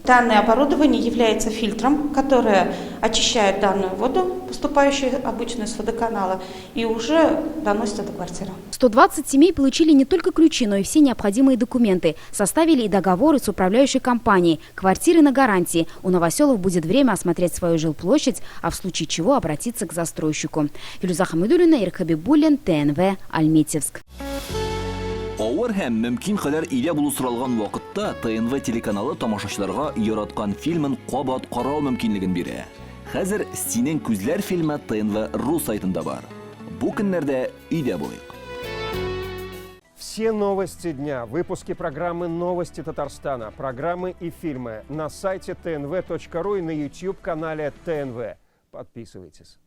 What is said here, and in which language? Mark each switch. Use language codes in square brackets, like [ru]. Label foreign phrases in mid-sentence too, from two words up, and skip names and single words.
[ru] Данное оборудование является фильтром, которое очищает данную воду, поступающую обычно с водоканала, и уже доносит до квартиры. 120 семей получили не только ключи, но и все необходимые документы. Составили и договоры с управляющей компанией. Квартиры на гарантии. У новоселов будет время осмотреть свою жилплощадь, а в случае чего обратиться к застройщику. Филюза Хамидуллина, Ирк Хабибуллин, ТНВ, Альметьевск. [tt] Авыр һәм мөмкин кадәр илә булу соралган вакытта ТНВ телеканалы тамашачыларга яраткан фильмын кабат карау мөмкинлеген бирә. Хәзер "Синең күзләр" фильмы ТНВ.ру сайтында бар. Бу көннәрдә өйдә булыйк. [ru] Все новости дня, выпуски программы «Новости Татарстана», программы и фильмы на сайте tnv.ru и на YouTube-канале ТНВ. Подписывайтесь.